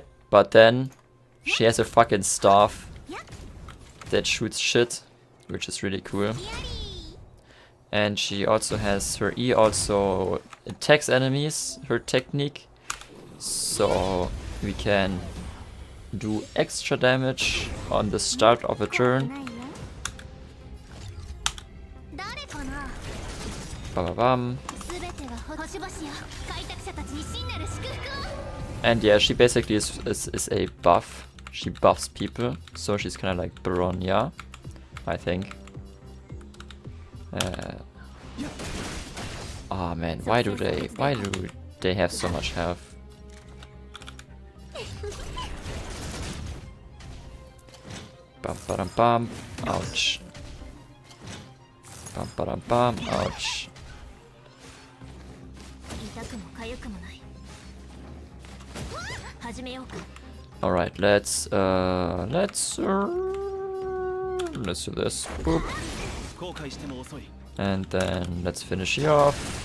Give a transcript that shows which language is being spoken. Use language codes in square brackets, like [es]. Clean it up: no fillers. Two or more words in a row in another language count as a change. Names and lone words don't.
[en] But then she has a fucking staff that shoots shit, which is really cool. And she also has her E also attacks enemies, her technique. So we can do extra damage on the start of a turn. Ba-ba-bam. And yeah, she basically is a buff. She buffs people, so she's kind of like Bronya, I think. Oh man, why do they have so much health? Bum ba bum. Ouch. Bum ba bum. Ouch. All right, let's do this. Boop. And then let's finish you off.